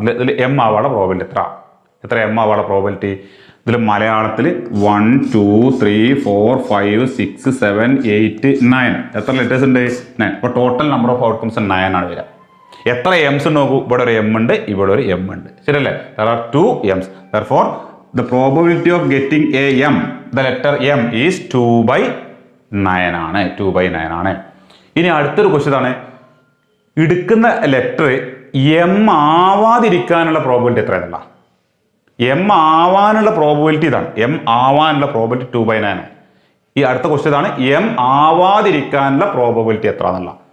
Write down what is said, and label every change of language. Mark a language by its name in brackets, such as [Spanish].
[Malayalam] ഇതിൽ എം ആവാനുള്ള പ്രോബബിലിറ്റി എത്ര എം ആവാനുള്ള പ്രോബബിലിറ്റി? ഇതിൽ മലയാളത്തിൽ 1 2 3 4 5 6 7 8 9 എത്ര ലെറ്റേഴ്സ് ഉണ്ട്? 9. അപ്പോൾ ടോട്ടൽ നമ്പർ ഓഫ് ഔട്ട്കംസ് 9 ആണ് വരിക. എത്ര എംസ് നോക്കൂ, ഇവിടെ ഒരു എം ഉണ്ട്, ഇവിടെ ഒരു എം ഉണ്ട്. ശരിയല്ലേ? [English] there are 2 M's. therefore the probability of getting a m, the letter m is 2/9 ആണ്. [Malayalam] 2/9 ആണ്. ഇനി അടുത്തൊരു ക്വസ്റ്റ്യൻ ആണ്, എടുക്കുന്ന ലെറ്റർ എം ആവാതിരിക്കാനുള്ള പ്രോബബിലിറ്റി എത്രയാണല്ല? എം ആവാനുള്ള പ്രോബബിലിറ്റി ഇതാണ്. എം ആവാനുള്ള പ്രോബബിലിറ്റി 2/9 ആണ്. ഈ അടുത്ത ക്വസ്റ്റ്യൻ ആണ്, എം ആവാതിരിക്കാനുള്ള പ്രോബബിലിറ്റി എത്ര എന്നുള്ള.